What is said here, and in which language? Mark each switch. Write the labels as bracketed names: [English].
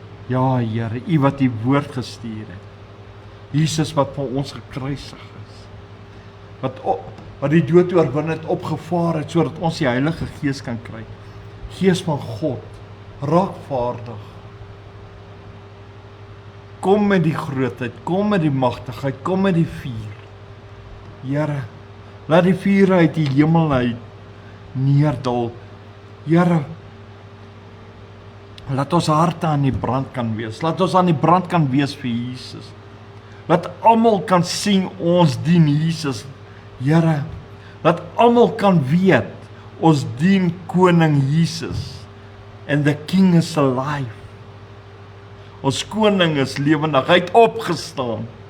[Afrikaans] Ja, Here, U wat die woord gestuur het. Jesus wat vir ons gekruisig is. Wat die dood oorwin het, opgevaar het, sodat ons die Heilige Gees kan kry. Gees van God, raak vaardig. Kom met die grootheid, kom met die magtigheid, kom met die vuur. Here, laat die vuur uit die hemel uit neerdal. Here, laat ons harte aan die brand kan wees. Laat ons aan die brand kan wees vir Jesus. Laat almal kan sien ons dien Jesus. Here, laat almal kan weet ons dien koning Jesus. [English] And the King is alive. [Afrikaans] Ons koning is lewendig, hy het opgestaan.